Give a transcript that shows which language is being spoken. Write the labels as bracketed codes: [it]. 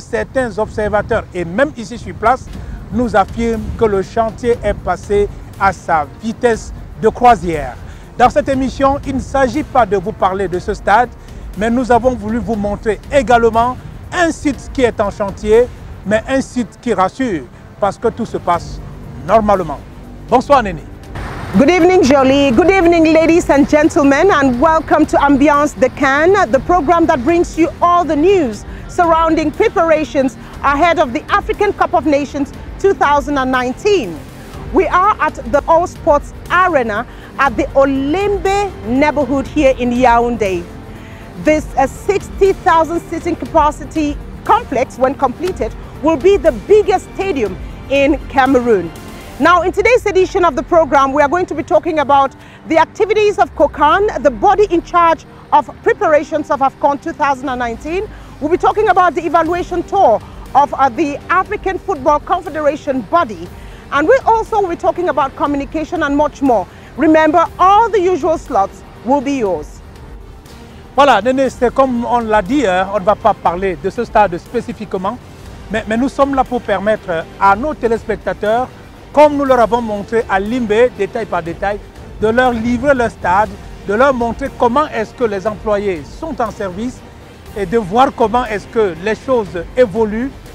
[fr] Certains observateurs, et même ici sur place, nous affirment que le chantier est passé à sa vitesse de croisière. Dans cette émission, il ne s'agit pas de vous parler de ce stade, mais nous avons voulu vous montrer également un site qui est en chantier, mais un site qui rassure, parce que tout se passe normalement. Bonsoir Néné. [en] Good evening, Jolie. Good evening, ladies and gentlemen, and welcome to Ambiance de Cannes, the program that brings you all the news surrounding preparations ahead of the African Cup of Nations 2019. We are at the All Sports Arena at the Olembe neighborhood here in Yaoundé. This 60,000 seating capacity complex, when completed, will be the biggest stadium in Cameroon. Now, in today's edition of the program, we are going to be talking about the activities of COCAN, the body in charge of preparations of AFCON 2019. We'll be talking about the evaluation tour of the African Football Confederation body. And we also will be talking about communication and much more. Remember, all the usual slots will be yours. [fr] Voilà, Néné, c'est comme on l'a dit, on ne va pas parler de ce stade spécifiquement, mais nous sommes là pour permettre à nos téléspectateurs, comme nous leur avons montré à Limbe, détail par détail, de leur livrer le stade, de leur montrer comment est-ce que les employés sont en service et de voir comment est-ce que les choses évoluent.